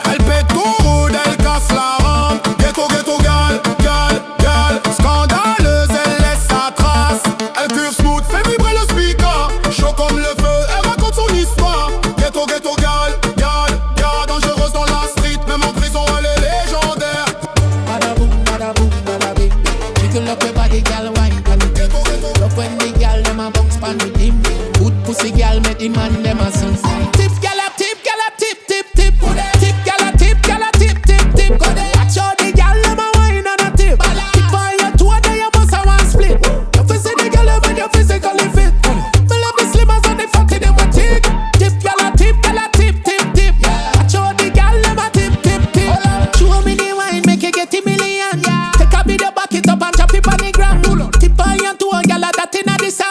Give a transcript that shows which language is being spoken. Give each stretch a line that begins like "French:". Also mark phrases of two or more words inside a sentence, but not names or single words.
French: Elle pète tout rude, elle casse la rampe.
Jamaican Creole English: Ghetto, ghetto, gal, gal, gal.
French: Scandaleuse, elle laisse sa trace. Elle curve smooth, fait vibrer le speaker. Chaud comme le feu, elle raconte son histoire.
Jamaican Creole English: Ghetto, ghetto, gal, gal, gal.
French: Dangereuse dans la street, même en prison, elle est légendaire. Badaboom, badaboom, badabing.
Jamaican Creole English: Jiggle up your body, gal, wine pan it. Love when the gal dem a bounce pan with him. Good pussy gal make the man dem a sing. Tip gal a tip, gal a tip, tip, tip. Tip gal a tip, gal a tip, tip, tip. Watch how the gal dem a wine on a tip. Tip on your toe, then you bust a one split. You fi see the gal when you physically fit. Me love the slimmers and the fatty dem a tick. Tip gal a tip, tip, tip. Watch how the gal dem a tip, tip, tip. Show me the wine, make you get a million. Take a video, back it up and chop it on the ground. Tip on your toe, gal a that inna the